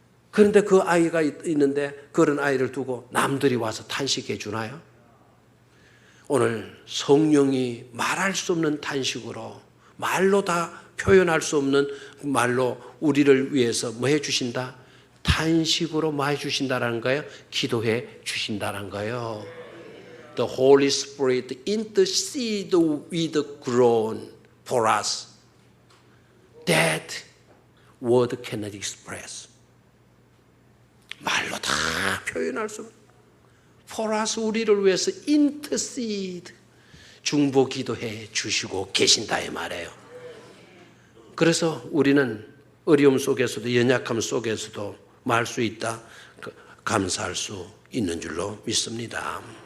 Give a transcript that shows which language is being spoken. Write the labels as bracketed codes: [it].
[ko] 그런데 그 아이가 있는데 그런 아이를 두고 남들이 와서 탄식해 주나요? 오늘 성령이 말할 수 없는 탄식으로 말로 다 표현할 수 없는 말로 우리를 위해서 뭐 해주신다? 탄식으로 뭐 해주신다는 거예요? 기도해 주신다는 거예요. [en] The Holy Spirit intercede with groan for us that word cannot express. [ko] 말로 다 표현할 수 없는 [en] for us [ko] 우리를 위해서 intercede 중보 기도해 주시고 계신다 이 말이에요. 그래서 우리는 어려움 속에서도 연약함 속에서도 말 수 있다 감사할 수 있는 줄로 믿습니다.